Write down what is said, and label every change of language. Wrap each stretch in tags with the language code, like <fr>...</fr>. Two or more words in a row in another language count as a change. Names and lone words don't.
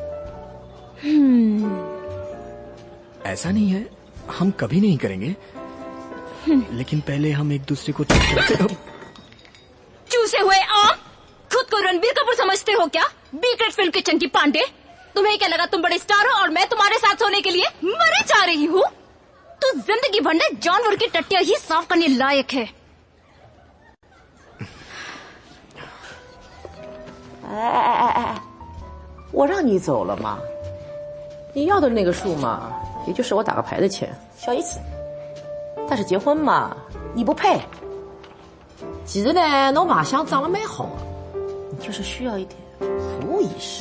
<hi>ऐसा नहीं है, हम कभी नहीं करेंगे, लेकिन पहले हम एक दूसरे को चूसे हुए आम, खुद को रणबीर कपूर समझते हो क्या? बीग्रेट फिल्म के चंकी पांडे। तुम्हें क्या लगा तुम बड़े स्टार हो और मैं तुम्हारे साथ सोने के लिए मरे जा रही हूँ? तो जिंदगी भर ने जानवर की टट्टियां ही साफ करने लायक है।</hi> <zh>我让你走了嘛，你要的那个数嘛，也就是我打个牌的钱，小意思。但是结婚嘛，你不配。其实呢，侬马相长得蛮好的，你就是需要一点服务意识。</zh>